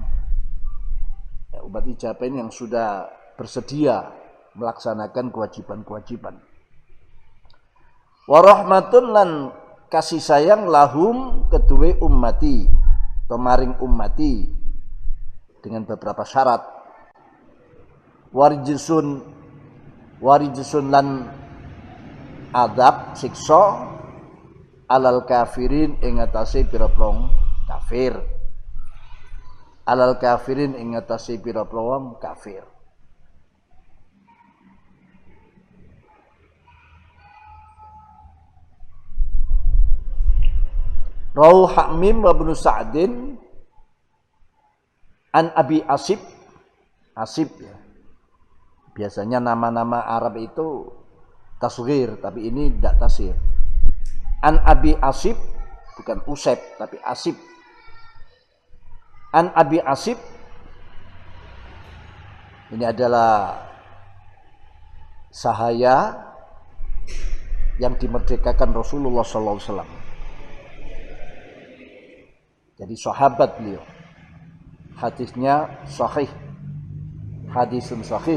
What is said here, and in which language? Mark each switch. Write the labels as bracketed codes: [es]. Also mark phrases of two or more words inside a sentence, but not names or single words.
[id] Ya, umat ijabah ini yang sudah bersedia melaksanakan kewajiban-kewajiban. [ar] ورحمة [id] lan kasih sayang lahum kedua ummati, atau maring ummati, dengan beberapa syarat. [jv] Warijsun lan adab siksa [ar] على الكافرين [jv] ing atase pira-pira kafir. [ar] على الكافرين [jv] ing atase pira-pira kafir. [ar] رواه حميم وابن سعد عن أبي عسيب. [id] Asib ya. Biasanya nama-nama Arab itu tasghir, tapi ini tidak tasghir. [ar] عن أبي عسيب, [id] bukan Useb, tapi Asib. [ar] عن أبي عسيب, [id] ini adalah sahaya yang dimerdekakan Rasulullah SAW. Jadi sahabat beliau. Hadisnya sahih. [ar] حديث صحيح.